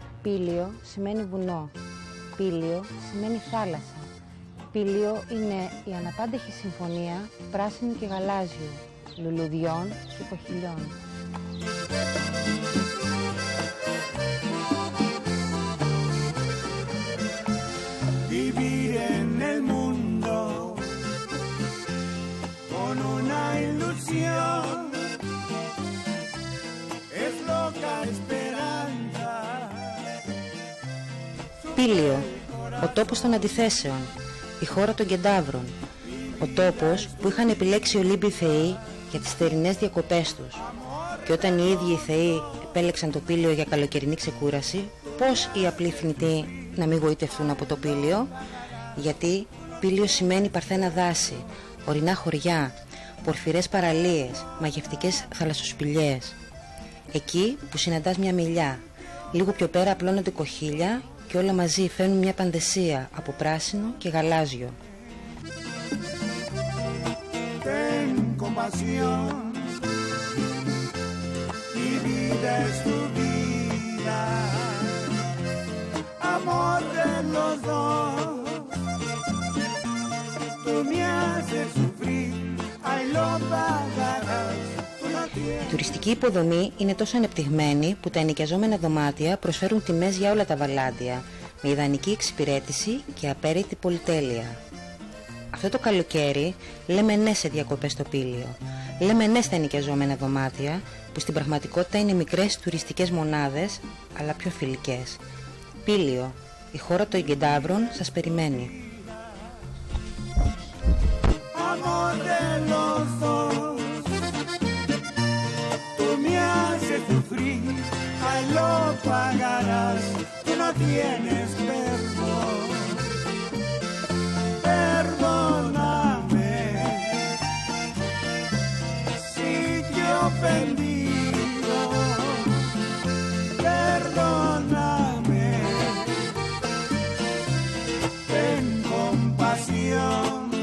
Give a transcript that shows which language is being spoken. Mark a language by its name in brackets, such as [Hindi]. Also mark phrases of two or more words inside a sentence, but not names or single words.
[Greek] Πήλιο σημαίνει βουνό. Πήλιο σημαίνει θάλασσα. Πήλιο είναι η αναπάντεχη συμφωνία πράσινου και γαλάζιου, λουλουδιών και κοχυλιών. [Spanish] Vivir en el mundo con una ilusión es loca esperanza. [Greek] Πήλιο, ο τόπος των αντιθέσεων, η χώρα των κεντάβρων, ο τόπος που είχαν επιλέξει οι Ολύμπιοι θεοί για τις θερινές διακοπές τους. Και όταν οι ίδιοι οι θεοί επέλεξαν το Πήλιο για καλοκαιρινή ξεκούραση, πώς οι απλοί θνητοί να μην γοητευτούν από το Πήλιο? Γιατί Πήλιο σημαίνει παρθένα δάση, ορεινά χωριά, πορφυρές παραλίες, μαγευτικές θαλασσοσπηλιές. Εκεί που συναντάς μια μιλιά, λίγο πιο πέρα απλώνονται κοχύλια και όλα μαζί φέρνουν μια παντεσία από πράσινο και γαλάζιο. [Spanish] Ten compasión, mi vida es tu vida, amor de los dos, tú me haces sufrir, ay lo pagarás. [Greek] Η τουριστική υποδομή είναι τόσο ανεπτυγμένη που τα ενοικιαζόμενα δωμάτια προσφέρουν τιμές για όλα τα βαλάντια, με ιδανική εξυπηρέτηση και απέρριτη πολυτέλεια. Αυτό το καλοκαίρι λέμε ναι σε διακοπές στο Πήλιο. Λέμε ναι στα ενοικιαζόμενα δωμάτια, που στην πραγματικότητα είναι μικρές τουριστικές μονάδες, αλλά πιο φιλικές. Πήλιο, η χώρα των κεντάβρων, σας περιμένει. [Spanish] Amor de los dos, tú me haces sufrir, ay lo pagarás, tú no tienes perdón. Perdóname si te he ofendido, perdóname, ten compasión.